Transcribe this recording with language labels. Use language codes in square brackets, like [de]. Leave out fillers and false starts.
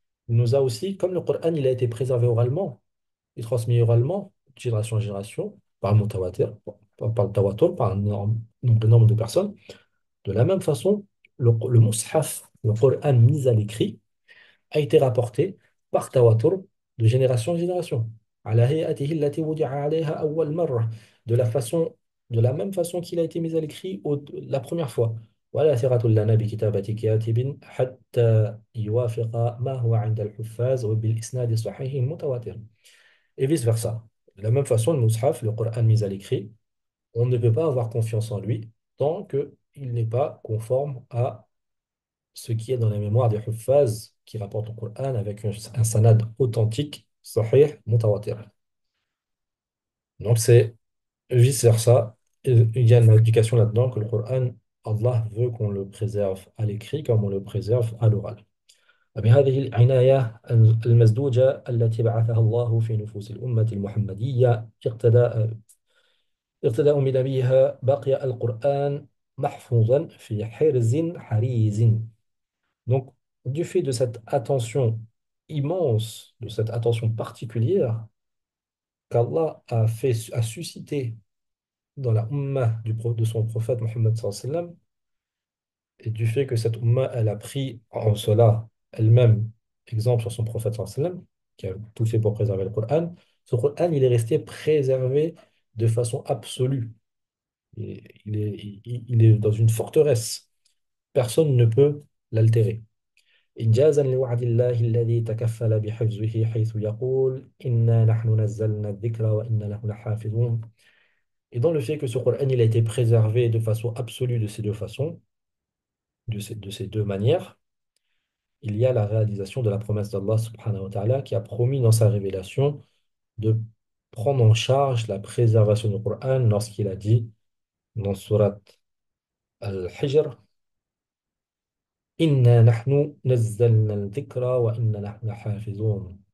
[fr] Il nous a aussi, comme le Qur'an, il a été préservé oralement, et transmis oralement, de génération en génération, par le mutawatir, par le tawatur, par un nombre énorme de personnes. De la même façon, le mushaf, le Qur'an mis à l'écrit, a été rapporté par tawatur de génération en génération. [ar] على هيئته التي وضع عليها أول مرة. [fr] De la façon, de la même façon qu'il a été mis à l'écrit la première fois. [ar] ولا ثقة لنا بكتابة كاتب حتى يوافق ما هو عند الحفاظ وبالإسناد الصحيح المتواتر. [fr] Et vice-versa. De la même façon, le Mus'haf, le Coran mis à l'écrit, on ne peut pas avoir confiance en lui tant qu'il n'est pas conforme à ce qui est dans la mémoire des Huffaz qui rapportent le Coran avec un sanad authentique, sahih, mutawatir. Donc c'est vice-versa. Il y a une indication là-dedans que le Coran, Allah veut qu'on le préserve à l'écrit comme on le préserve à l'oral. [ar] بهذه العناية المزدوجة التي بعثها الله في نفوس الأمة المحمدية اقتداء بنبيها بقي القرآن محفوظا في حرز حريز. [fr] Donc, du fait de cette attention immense, de cette attention particulière qu'Allah a suscité dans la ummah de son prophète Mohammed sallallahu alayhi wa sallam, et du fait que cette ummah, elle a pris en cela elle-même exemple sur son prophète sallallahu alayhi wa sallam, qui a tout fait pour préserver le Coran, ce Coran, il est resté préservé de façon absolue. Il est dans une forteresse. Personne ne peut l'altérer. [ar] إنجازا لوعد الله الذي تكفل بحفظه حيث يقول إنا نحن نزلنا الذكر وإنا له لحافظون. [fr] Et dans le fait que ce Coran il a été préservé de façon absolue de ces deux façons, de ces deux manières, il y a la réalisation de la promesse d'Allah subhanahu wa ta'ala qui a promis dans sa révélation de prendre en charge la préservation du Coran lorsqu'il a dit dans surat Al-Hijr [ar] Inna nahnu nazzalna al-dhikra wa inna lahu lahafizun.